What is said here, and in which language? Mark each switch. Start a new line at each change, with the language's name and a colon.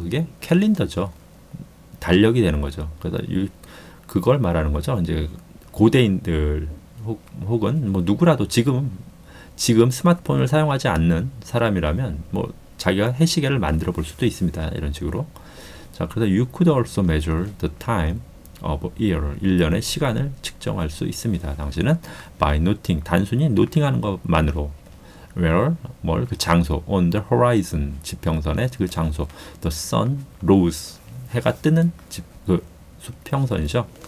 Korean: 그게 캘린더죠. 달력이 되는 거죠. 그래서 그걸 말하는 거죠. 이제 고대인들 혹은 뭐 누구라도 지금 스마트폰을 사용하지 않는 사람이라면 뭐 자기가 해시계를 만들어 볼 수도 있습니다. 이런 식으로. 자, 그래서
English: you could also measure the time of year.
Korean: 1년의 시간을 측정할 수 있습니다. 당신은
English: by noting,
Korean: 단순히 noting하는 것만으로,
English: where,
Korean: 그 장소,
English: on the horizon,
Korean: 지평선의 그 장소,
English: the sun rose,
Korean: 해가 뜨는 그 수평선이죠.